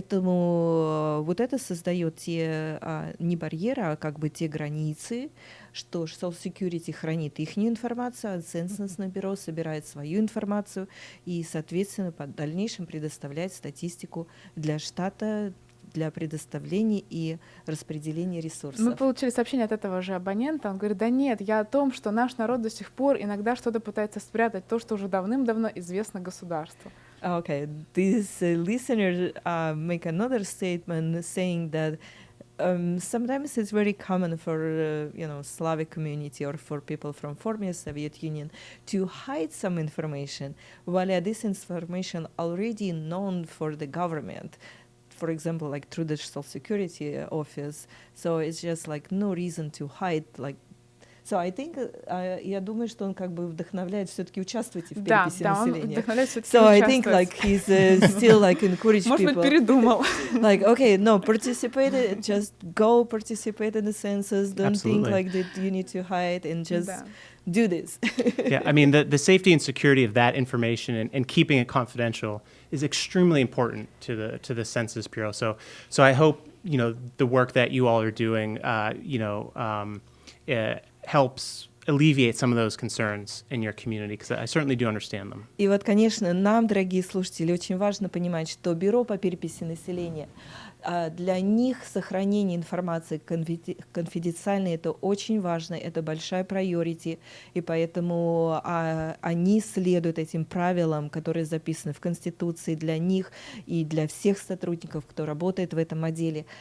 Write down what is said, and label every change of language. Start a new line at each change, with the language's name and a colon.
Russian: Поэтому это создает те не барьеры, а как бы те границы, что Social Security хранит их информацию, а ценностное бюро собирает свою информацию и, соответственно, в дальнейшем предоставляет статистику для штата для предоставления и распределения ресурсов. Мы получили сообщение от этого же абонента. Он говорит, да нет, я о том, что наш народ до сих пор иногда что-то пытается спрятать, то, что уже давным-давно известно государству.
English: Okay, this listener make another statement saying that sometimes it's very common for Slavic community or for people from former Soviet Union to hide some information, while this information already known for the government. For example, like through the Social Security office. So it's just like no reason to hide like. So I think,
Russian: я думаю, что он как бы вдохновляет все-таки участвовать в переписи населения. Он вдохновляет все-таки
English: So I think like he's still like encourage people.
Russian: Может быть, передумал.
English: Like, okay, no, participate, just go participate in the census. Don't think like that you need to hide and just do this. Yeah, I mean, the safety and security of that information and keeping it confidential is extremely important to the Census Bureau. So I hope, the work that you all are doing, helps alleviate some of those concerns in your community, because I certainly do understand them.
Russian: И вот, конечно, нам, дорогие слушатели, очень важно понимать, что Бюро по переписи населения, для них сохранение информации конфиденциальной — это очень важно, это большая priority, и поэтому они следуют этим правилам, которые записаны в Конституции для них и для всех сотрудников, кто работает в этом отделе.